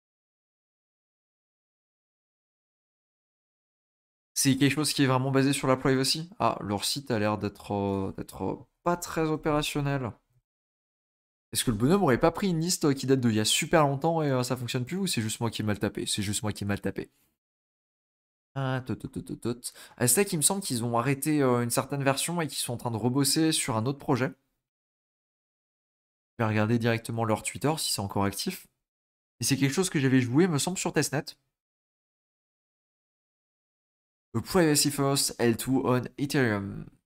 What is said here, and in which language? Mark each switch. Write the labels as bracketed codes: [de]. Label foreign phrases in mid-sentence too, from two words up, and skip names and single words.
[fr] C'est quelque chose qui est vraiment basé sur la privacy. Ah, leur site a l'air d'être pas très opérationnel. Est-ce que le bonhomme aurait pas pris une liste qui date d'il y a super longtemps et ça fonctionne plus ou c'est juste moi qui ai mal tapé? C'est juste moi qui ai mal tapé. Ah, tot, tot, tot, tot, tot. Aztec, il me semble qu'ils ont arrêté une certaine version et qu'ils sont en train de rebosser sur un autre projet. Je vais regarder directement leur Twitter si c'est encore actif. Et c'est quelque chose que j'avais joué, me semble, sur testnet. [en] A Privacy First L2 on Ethereum.